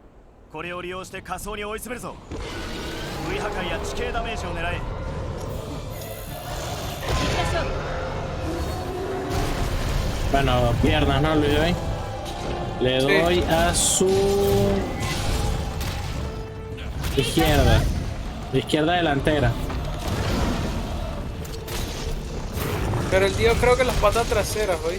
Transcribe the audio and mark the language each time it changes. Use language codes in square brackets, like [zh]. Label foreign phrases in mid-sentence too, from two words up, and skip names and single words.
[ja] これを利用して仮想に追い詰めるぞ。V 破壊や地形ダメージを狙え。行きましょう。 [es] Bueno, piernas, ¿no? Le doy. Le doy a su izquierda. Izquierda delantera. Pero el tío creo que las patas traseras, hoy.